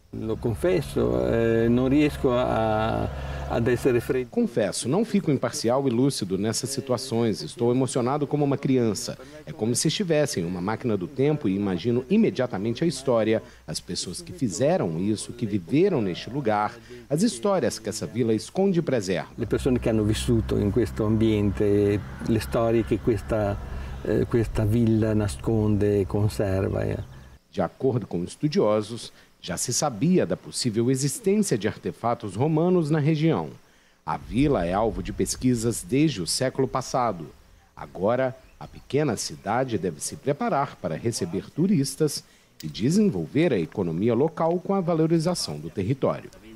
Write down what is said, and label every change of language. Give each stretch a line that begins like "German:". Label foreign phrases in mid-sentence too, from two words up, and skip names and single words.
Portuguese: Confesso, não fico imparcial e lúcido nessas situações. Estou emocionado como uma criança. É como se estivesse em uma máquina do tempo e imagino imediatamente a história, as pessoas que fizeram isso, que viveram neste lugar, as histórias que essa vila esconde e preserva.
Italian: Le persone che hanno vissuto in questo ambiente, le storie che questa villa nasconde e conserva.
Portuguese: De acordo com estudiosos, já se sabia da possível existência de artefatos romanos na região. A vila é alvo de pesquisas desde o século passado. Agora, a pequena cidade deve se preparar para receber turistas e desenvolver a economia local com a valorização do território.